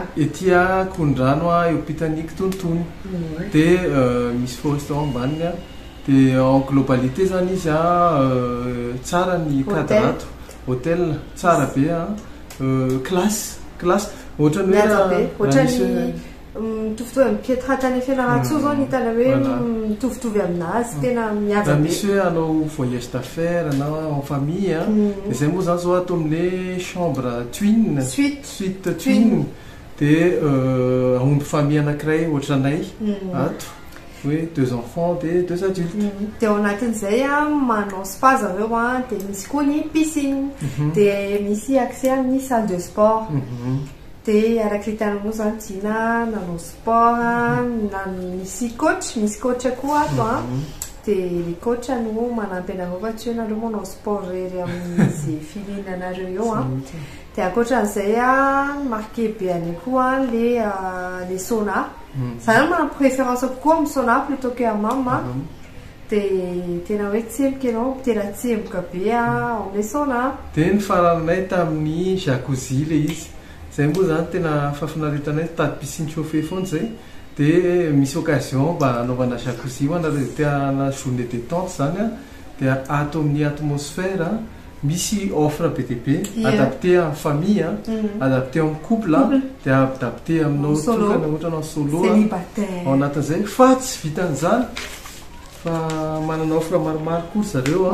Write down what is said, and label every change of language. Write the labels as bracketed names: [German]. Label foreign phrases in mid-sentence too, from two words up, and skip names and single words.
[Malagasy] Ety a Kondrano a eo Pitaniky tontony dia misy [French] faux restaurant [Malagasy] ambaniny a dia [French] en globalité [Malagasy] zany izy a tsara ny [French] cadre hôtel [Malagasy] tsara be a classe ohatrany ohatrany mitovitovy amin'ny Pietra tany Fianarantsoa zao ny hitana hoe mitovitovy aminazy tena mihaja be. Misy hoe anao [French] voyage d'affaires [Malagasy] na [French] en famille [Malagasy] a dia zay moa zany zao ato amin'le [French] chambre twin suite twin [Malagasy] dia aomby famille anankiray ohatranay ato hoe 2 enfants dia 2 adultes. Dia ao anatin'izay a manao spa zareo a dia misy koa ny piscine dia misy accès amin'ny [French] salle de sport. [Malagasy] Dia araka hitanao zany Tina nanao sport na misy coach koa ato a dia le coach no manampy anareo fa tsy hoe nareo manao sport rery amin'izay filina anareo eo a. Dia ankoatran'izay a marqué be any koa le sauna. Zany manana préférence kokoa amin'ny sauna [French] plutôt que hammam [Malagasy] a. Dia tena hoe tsemboka ianao tena tsemboka be amin'le sauna. Dia ny faranay tamin'ny jacuzzi le izy. Zay moa zany tena fafinaretanay tady [French] piscine chauffée [Malagasy] foana zay dia misy occasion mba anaovana jacuzzi ho anareo tiana [French] journée détente [Malagasy] zany a dia ato amin'ny atmosfera misy offre be dia be adapté amin'ny famille adapté amin'ny couple dia adapté aminao tokana ohatranao solo ao anatin'izay fa tsy vitan'izany fa manana offre maromaro koa zareo